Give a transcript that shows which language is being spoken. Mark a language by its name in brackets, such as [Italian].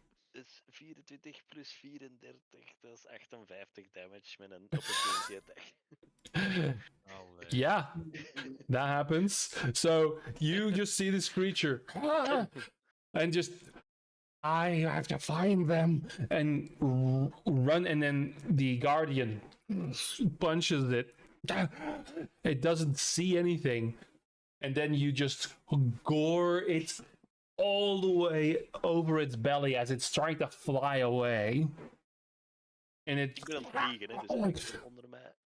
[Dutch] Dus 24 plus 34, dat is 58 damage met een opportunity attack. Allee. [English] Yeah, that happens. So you just see this creature and just, I have to find them, and run, and then the guardian punches it. It doesn't see anything, and then you just gore it all the way over its belly as it's trying to fly away. And it [Dutch] Ik ben aan het vliegen, hè, dus eigenlijk onder mij.